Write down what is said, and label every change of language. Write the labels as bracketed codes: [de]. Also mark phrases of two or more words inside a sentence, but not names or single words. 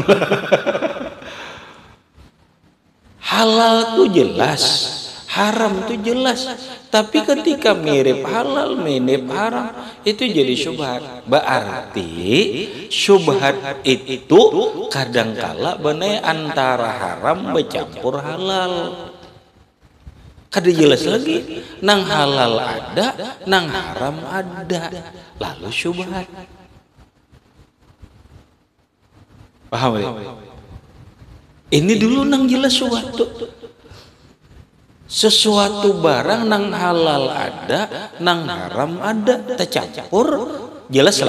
[id] Halal itu jelas, haram itu jelas. Tapi ketika mirip halal, mirip haram, itu jadi syubhat. Berarti syubhat itu kadangkala benar antara haram bercampur halal. [bjn] Kada jelas lagi. Nang halal ada, nang haram ada. [id] Lalu syubhat. Paham ya? Ini dulu nang jelas sesuatu barang nang halal ada, nang haram ada, tercampur, jelas lah.